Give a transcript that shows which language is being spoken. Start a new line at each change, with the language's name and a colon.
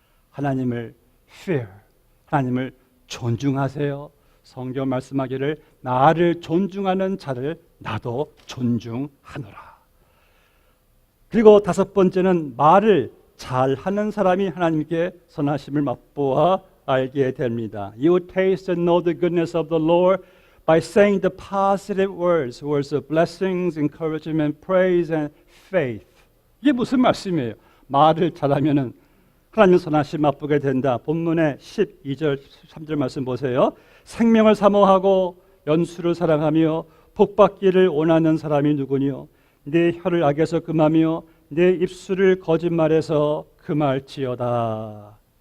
Korean: 하나님을 fear, 하나님을 존중하세요. 성경 말씀하기를 나를 존중하는 자를 나도 존중하노라. 그리고 다섯 번째는 말을 잘하는 사람이 하나님께 선하심을 맛보아 알게 됩니다.
English: You taste and know the goodness of the Lord by saying the positive words, words of blessings, encouragement, praise and faith.
Korean: 이게 무슨 말씀이에요? 말을 잘하면은 하나님 선하심 맛보게 된다. 본문의 12절, 13절 말씀 보세요. 생명을 사모하고 연수를 사랑하며 복받기를 원하는 사람이 누구니요? 내 혀를 악에서 금하며 내 입술을 거짓말에서 금할지어다.